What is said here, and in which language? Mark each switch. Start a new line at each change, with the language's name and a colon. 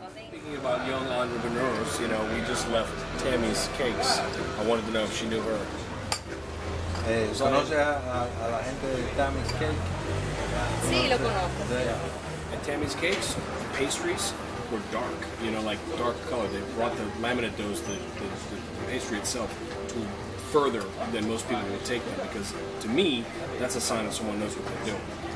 English: Thinking about young entrepreneurs, you know, we just left Tammy's Cakes. I wanted to know if she knew her.
Spanish: ¿Conoce a la gente de Tammy's Cake? Sí, lo conozco.
English: At Tammy's Cakes, pastries were dark, you know, like dark color. They brought the laminate doughs, the pastry itself, to further than most people would take them, because to me, that's a sign that someone knows what they're doing.